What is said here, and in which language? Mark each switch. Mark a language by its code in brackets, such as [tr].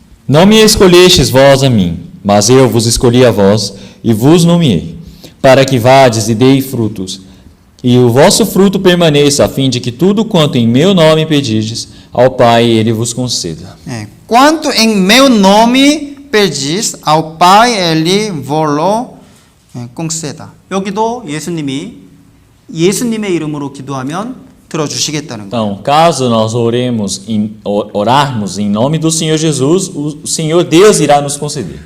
[pt] Não me escolhestes vós a mim, mas eu vos escolhi a vós e vos nomeei, para que vades e dei frutos, e o vosso fruto permaneça, a fim de que tudo quanto em meu nome pedirdes ao Pai, Ele vos conceda. Quanto em meu nome pedis ao Pai, Ele vos conceda. [ko] 여기도 예수님의 이름으로 기도하면 들어주시겠다는 거예요. [pt] Então, caso nós orarmos em nome do Senhor Jesus, o Senhor Deus irá nos conceder.